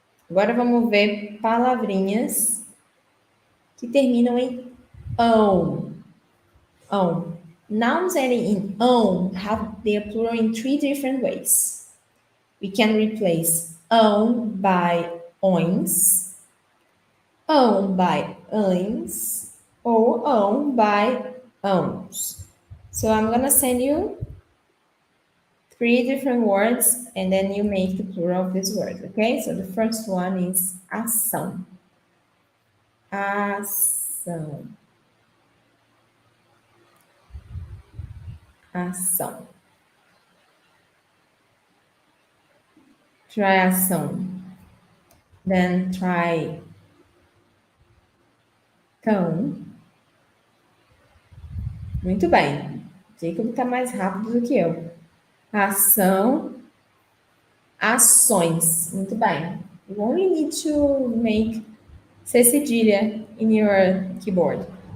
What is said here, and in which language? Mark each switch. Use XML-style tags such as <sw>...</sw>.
<pt>Agora vamos ver palavrinhas que terminam em ão. Ão.</pt> <en>Nouns ending in ão have their plural in three different ways. We can replace ão by ões, ão by ães, or ão by ãos. So I'm gonna send you three different words and then you make the plural of these words, okay? So the first one is ação. Ação. Ação. Try ação. Then try cão.</en> <pt>Muito bem. Jacob está mais rápido do que eu. Ação, ações. Muito bem.</pt> <en>You only need to make C cedilha in your keyboard.</en>